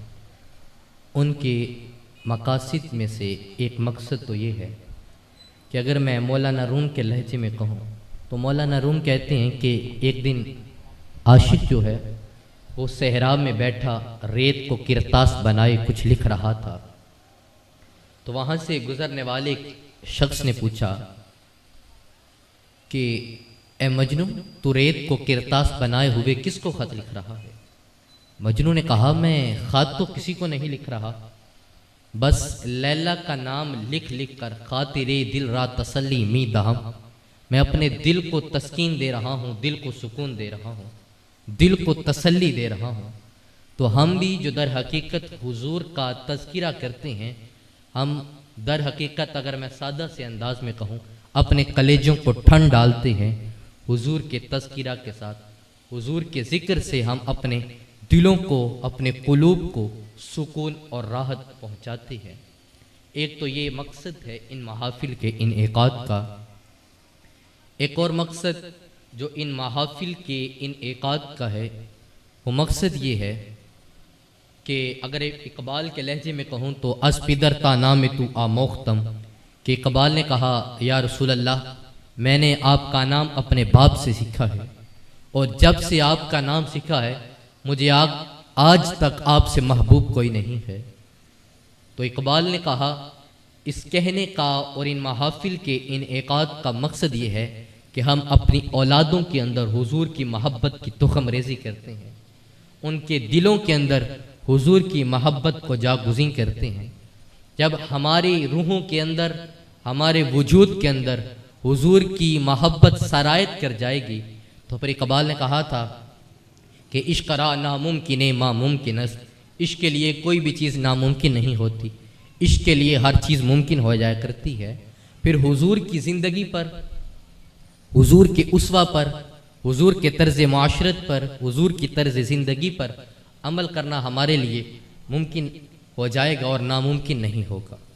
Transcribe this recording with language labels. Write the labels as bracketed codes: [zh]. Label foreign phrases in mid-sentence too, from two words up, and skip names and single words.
[ur] ان کے مقاصد میں سے ایک مقصد تو یہ ہے کہ اگر میں مولانا روم کے لہجے میں کہوں تو مولانا روم کہتے ہیں کہ ایک دن عاشق جو ہے وہ صحرا میں بیٹھا ریت کو کرتاس بنائے کچھ لکھ رہا تھا، تو وہاں سے گزرنے والے شخص نے پوچھا کہ اے مجنو، تو ریت کو کرتاس بنائے ہوئے کس کو خط لکھ رہا ہے؟ مجنو نے کہا میں خط تو کسی کو نہیں لکھ رہا، بس لیلا کا نام لکھ لکھ کر [fa] خاطر دل را تسلی می دہم، [ur] میں اپنے دل کو تسکین دے رہا ہوں، دل کو سکون دے رہا ہوں، دل کو تسلی دے رہا ہوں۔ تو ہم بھی جو در حقیقت حضور کا تذکرہ کرتے ہیں، ہم در حقیقت اگر میں سادہ سے انداز میں کہوں اپنے کلیجوں کو ٹھنڈ ڈالتے ہیں حضور کے تذکرہ کے ساتھ، حضور کے ذکر سے ہم اپنے دلوں کو، اپنے قلوب کو سکون اور راحت پہنچاتے ہیں۔ ایک تو یہ مقصد ہے ان محافل کے انعقاد کا۔ ایک اور مقصد جو ان محافل کے انعقاد کا ہے وہ مقصد یہ ہے کہ اگر اقبال کے لہجے میں کہوں تو [fa] از پدر تا نام تو آموختم، [ur] کہ اقبال نے کہا یا رسول اللہ میں نے آپ کا نام اپنے باپ سے سیکھا ہے، اور جب سے آپ کا نام سیکھا ہے مجھے آج تک آپ سے محبوب کوئی نہیں ہے۔ تو اقبال نے کہا اس کہنے کا اور ان محافل کے انعقاد کا مقصد یہ ہے کہ ہم اپنی اولادوں کے اندر حضور کی محبت کی تخم ریزی کرتے ہیں، ان کے دلوں کے اندر حضور کی محبت کو جاگزین کرتے ہیں۔ جب ہماری روحوں کے اندر، ہمارے وجود کے اندر حضور کی محبت سرایت کر جائے گی تو پھر اقبال نے کہا تھا کہ [fa] عشق را ناممکن ما ممکن است، [ur] عشق کے لیے کوئی بھی چیز ناممکن نہیں ہوتی، عشق کے لیے ہر چیز ممکن ہو جایا کرتی ہے۔ پھر حضور کی زندگی پر، حضور کے اسوہ پر، حضور کے طرز معاشرت پر، حضور کی طرز زندگی پر عمل کرنا ہمارے لیے ممکن ہو جائے گا اور ناممکن نہیں ہوگا۔